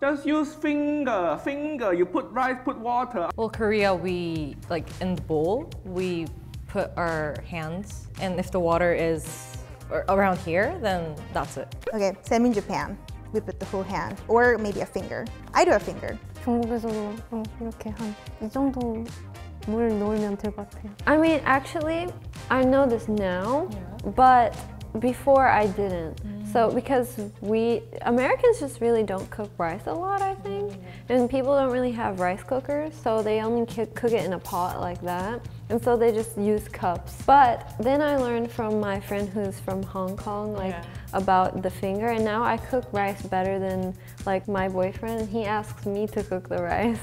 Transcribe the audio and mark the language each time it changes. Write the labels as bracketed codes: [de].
[en] Just use finger. You put rice, put water. Well, Korea, we like in the bowl, we put our hands, and if the water is around here, then that's it. Okay, same in Japan. We put the whole hand, or maybe a finger. I do a finger. [ko] 중국에서도 이렇게 한 이 정도 물 넣으면 될 것 같아요. [en] I mean, actually, I know this now, but before I didn't. So because Americans just really don't cook rice a lot, I think. And people don't really have rice cookers, so they only cook it in a pot like that. And so they just use cups. But then I learned from my friend who's from Hong Kong, like about the finger, and now I cook rice better than like my boyfriend, and he asks me to cook the rice.